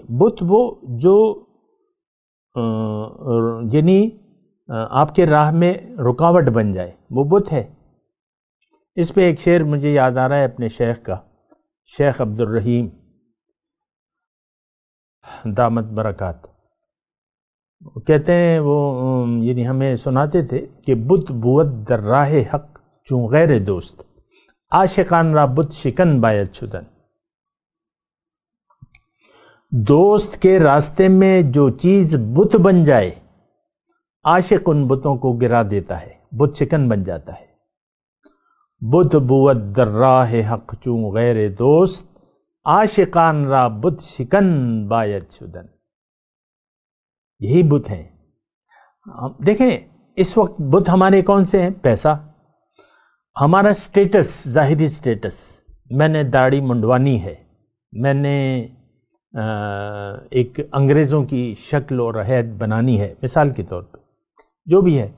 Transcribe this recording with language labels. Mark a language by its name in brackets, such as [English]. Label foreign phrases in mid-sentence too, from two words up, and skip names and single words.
[Urdu] بت وہ جو یعنی آپ کے راہ میں رکاوٹ بن جائے، وہ بت ہے. اس پہ ایک شعر مجھے یاد آ رہا ہے اپنے شیخ کا، شیخ عبد الرحیم [Arabic] دامت برکات. [Urdu] کہتے ہیں وہ یعنی ہمیں سناتے تھے کہ [Persian] بت بود در راہ حق چون غیر دوست، عاشقان را بت شکن باید شدن. [Urdu] دوست کے راستے میں جو چیز بت بن جائے، عاشق ان بتوں کو گرا دیتا ہے، بت شکن بن جاتا ہے. [Persian] بت بود در راہ حق چون غیر دوست، عاشقان را بت شکن باید شدن. [Urdu] یہی بت ہیں. دیکھیں اس وقت بت ہمارے کون سے ہیں؟ پیسہ، ہمارا سٹیٹس، ظاہری سٹیٹس. میں نے داڑھی منڈوانی ہے، میں نے ایک انگریزوں کی شکل اور حیت بنانی ہے، مثال کے طور پہ جو بھی ہے.